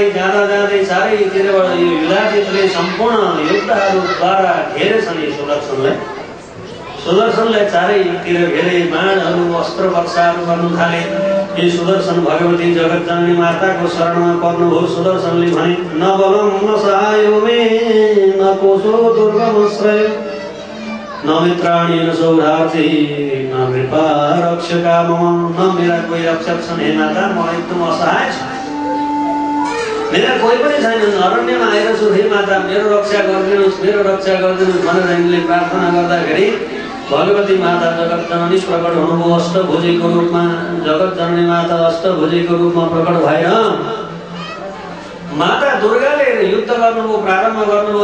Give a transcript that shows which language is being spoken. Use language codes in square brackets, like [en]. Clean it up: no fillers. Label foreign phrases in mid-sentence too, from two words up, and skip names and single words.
[ne] जाँदा जाँदै चारैतिरबाट यो युधाजीले सम्पूर्ण योद्धाहरूद्वारा घेरेछन् यो सुदर्शनलाई। सुदर्शनलाई चारैतिर घेरे, बाणहरू अस्त्र वर्षाहरू गर्नु थाले। यी सुदर्शन भगवती जगतजननी माताको शरणमा पर्नुभयो। सुदर्शनले भने [sa] न बलम न सहायो मे न कोशो दुर्गमश्रय न मित्राणी न सौरार्थी न कृपा रक्षका मम। [ne] न मेरा कोही रक्षक छन् हे माता, म एकदम असहाय छु। मेरा कोही पनि छैनन्, अरण्यमा आएर छु। हे माता मेरो रक्षा गरिदिनुहोस्, मेरो रक्षा गरिदिनुहोस् भनेर यिनले प्रार्थना गर्दाखेरि भगवती माता जगतजननी प्रकट हुनुभयो अष्टभुजीको रूपमा। जगतजननी माता अष्टभुजीको रूपमा प्रकट भएर माता दुर्गाले युद्ध गर्नुभयो, प्रारम्भ गर्नुभयो।